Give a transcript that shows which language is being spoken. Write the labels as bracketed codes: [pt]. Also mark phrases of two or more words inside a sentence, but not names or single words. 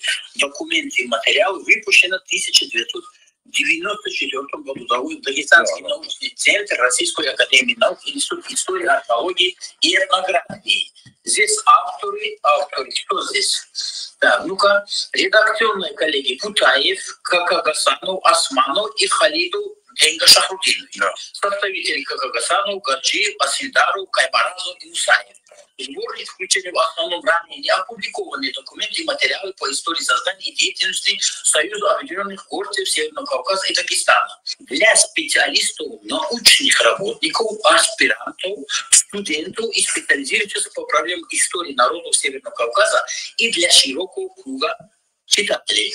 [ru] Документы и материалы выпущены в 1994 году. Дагестанский научный центр Российской академии наук, Институт истории, археологии и этнографии. Здесь авторы, кто здесь? Так, ну-ка, редакционные коллеги Кутаев, Какагасанов, Османов и Халиду Денга Шахрудинович. Да. Составители Какагасанов, Гаджиев, Асильдаров, Кайбаразов и Мусаев. Сборник включили в основном ранее не опубликованные документы и материалы по истории создания и деятельности Союза объединенных горцев Северного Кавказа и Дагестана. Для специалистов, научных работников, аспирантов, студентов и специализирующихся по проблемам истории народов Северного Кавказа и для широкого круга читателей.